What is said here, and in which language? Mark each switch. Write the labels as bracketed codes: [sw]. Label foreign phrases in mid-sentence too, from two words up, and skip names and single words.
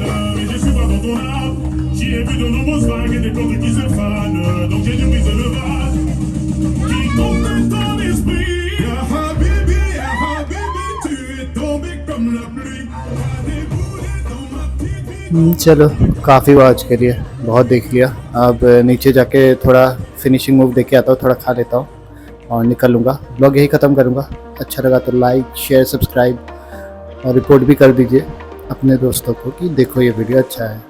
[fr] Mais je suis pas dans ton âme, j'y ai vu de nombreuses vagues et des plantes qui se fanent. Donc j'ai dû briser le vase, qui tombe ton esprit. [ar] يا حبيبي, [fr] tu es tombé comme la pluie. Déboulé dans ma petite vie. [hi] चलो काफ़ी आज के लिए बहुत देख लिया। अब नीचे जाके थोड़ा [en] finishing move [hi] देख के आता हूँ, थोड़ा खा लेता हूँ और निकल लूँगा। ब्लॉग यही ख़त्म करूँगा। अच्छा लगा तो [en] like share subscribe [hi] और रिपोर्ट भी कर दीजिए अपने दोस्तों को कि देखो ये वीडियो अच्छा है।